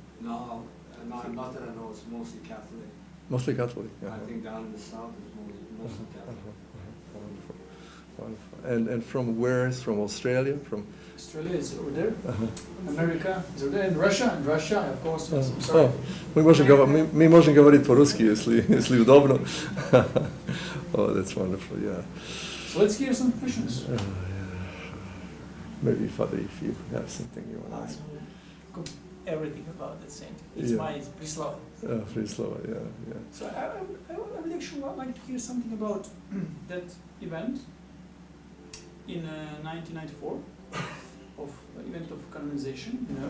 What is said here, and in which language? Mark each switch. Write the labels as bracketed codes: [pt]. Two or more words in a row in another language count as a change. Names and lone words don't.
[en] No, not that I know. It's mostly Catholic. Mostly Catholic. I think down in the south is mostly Catholic. Wonderful. Wonderful. And from where? From Australia? From Australia is over there. uh-huh. America is over there. And Russia, of course. I'm sorry. [sr] Mi možemo govoriti po-ruski, [ru] если удобно. [en] Oh, that's wonderful, yeah. So let's hear some questions. Yeah. Maybe, Father, if you have something you want to ask. Everything about that saint. It's Yeah. my Prislava. Frislava, yeah. So I would actually like to hear something about that event in 1994 of event of canonization.